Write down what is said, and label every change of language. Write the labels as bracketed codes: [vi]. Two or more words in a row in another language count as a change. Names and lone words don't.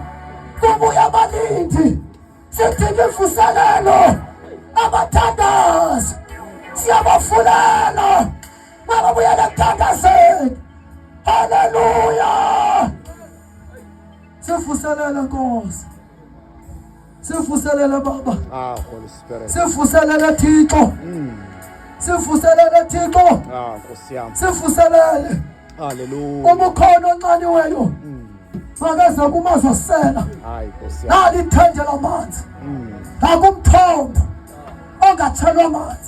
[xh] Kubuya abalindi. Sidinga imvuselelo. Abathandazi. Siyabafulela. Babuyela ekuthandazeni. Hallelujah. Sivuselele Nkosi. Sivuselele Baba. [en] Holy Spirit. [xh] Sivuselele Thixo. Sivuselele Thixo. [zu] Nkosi yami. [xh] Sivuselele. Hallelujah. Umukhona oncaniweyo. Makeze kumazosela. [zu] Hayi Nkosi yami. [xh] Nali ithenje lamanzi. Nakumthombo ongathelwa amanzi.